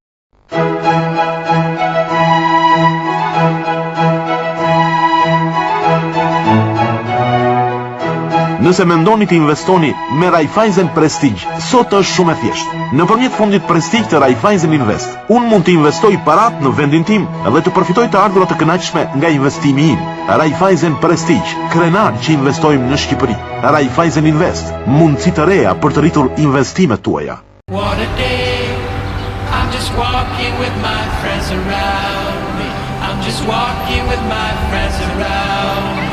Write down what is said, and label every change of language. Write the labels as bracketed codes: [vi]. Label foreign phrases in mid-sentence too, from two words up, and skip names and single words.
[sq] Nëse mendoni të investoni me Raiffeisen Prestige, sot është shumë e thjeshtë. Nëpërmjet fondit Prestige të Raiffeisen Invest, unë mund të investoj parat në vendin tim dhe të përfitoj të ardhurat të kënaqshme nga investimi im. Raiffeisen Prestige, krenar që investojmë në Shqipëri. Raiffeisen Invest, mundësi të reja për të rritur investimet tuaja. [en] What a day, I'm just walking with my friends around me. I'm just walking with my friends around me.